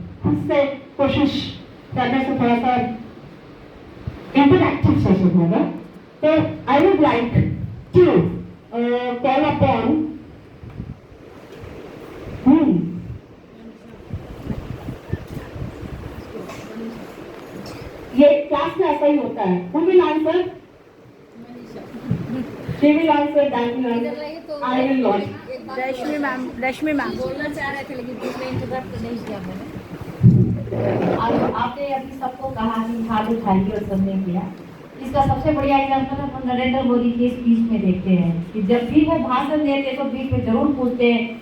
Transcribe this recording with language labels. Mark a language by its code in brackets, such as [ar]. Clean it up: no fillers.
[hi] खुद से कोशिश करने से थोड़ा सा इंटरैक्टिव सेशन होगा. तो [en] I would like to call upon [hi] ये क्लास में ऐसा ही होता है. [en] Who will answer? She will answer, that will answer. I will not. [hi] Rashmi ma'am बोलना चाह रहे थे लेकिन बीच में इंटरप्ट नहीं किया मैंने. आपने अभी सबको कहा कि हाथ उठाइए और सबने किया. इसका सबसे बढ़िया एग्जाम्पल हम नरेंद्र मोदी के स्पीच में देखते हैं कि जब भी वो भाषण देते हैं तो बीच में जरूर पूछते हैं.